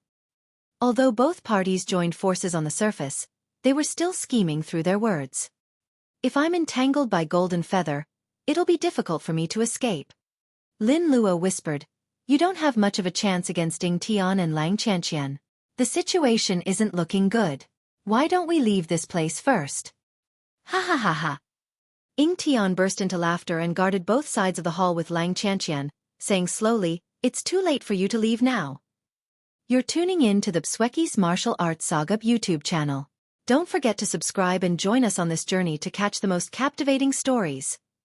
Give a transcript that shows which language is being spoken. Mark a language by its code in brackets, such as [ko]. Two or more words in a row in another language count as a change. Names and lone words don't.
[en] Although both parties joined forces on the surface, they were still scheming through their words. "If I'm entangled by Golden Feather, it'll be difficult for me to escape." Lin Luo whispered, "You don't have much of a chance against Ying Tian and Lang Qianqian. The situation isn't looking good. Why don't we leave this place first?" "Ha ha ha ha." Ying Tian burst into laughter and guarded both sides of the hall with Lang Qianqian, saying slowly, "It's too late for you to leave now." You're tuning in to the Xueqi's Martial Arts Saga YouTube channel. Don't forget to subscribe and join us on this journey to catch the most captivating stories.